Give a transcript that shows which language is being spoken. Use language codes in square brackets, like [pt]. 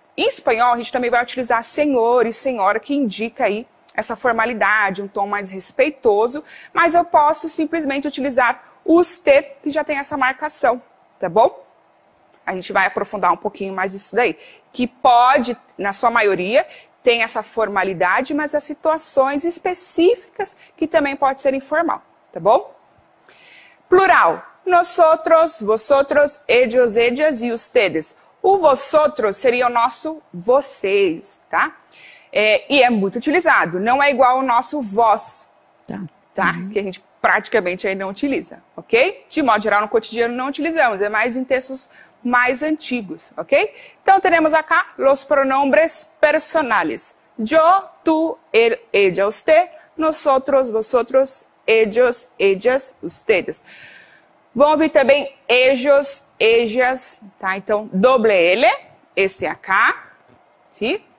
[pt] Em espanhol, a gente também vai utilizar senhor e senhora, que indica aí essa formalidade, um tom mais respeitoso, mas eu posso simplesmente utilizar usted, que já tem essa marcação, tá bom? A gente vai aprofundar um pouquinho mais isso daí, que pode, na sua maioria, tem essa formalidade, mas há situações específicas que também pode ser informal, tá bom? Plural. [es] Nosotros, vosotros, ellos, ellas e ustedes. [pt] O vosotros seria o nosso vocês, tá? E é muito utilizado. Não é igual ao nosso vós, tá? Que a gente praticamente aí não utiliza, ok? De modo geral, no cotidiano não utilizamos. É mais em textos mais antigos, ok? Então, teremos acá os pronombres personales. [es] Yo, tú, él, ella, usted. Nosotros, vosotros, ellos, ellas, ustedes. [pt] Vão ouvir também ellos, ellas, tá? Então, doble L, este acá, ¿sí?